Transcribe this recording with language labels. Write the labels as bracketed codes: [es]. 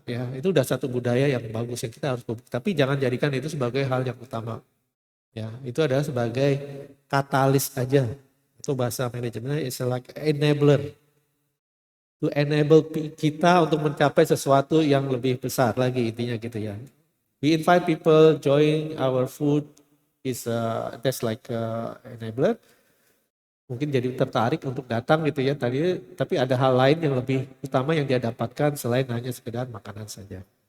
[id] Ya, itu udah satu budaya yang bagus yang kita harus publik. Tapi jangan jadikan itu sebagai hal yang utama. Ya, itu adalah sebagai katalis aja. Itu bahasa manajemennya [en] is like enabler. To enable [id] kita untuk mencapai sesuatu yang lebih besar lagi intinya gitu ya. [en] We invite people join our food is that's like enabler. [id] Mungkin jadi tertarik untuk datang gitu ya tadi, tapi ada hal lain yang lebih utama yang dia dapatkan selain hanya sekedar makanan saja.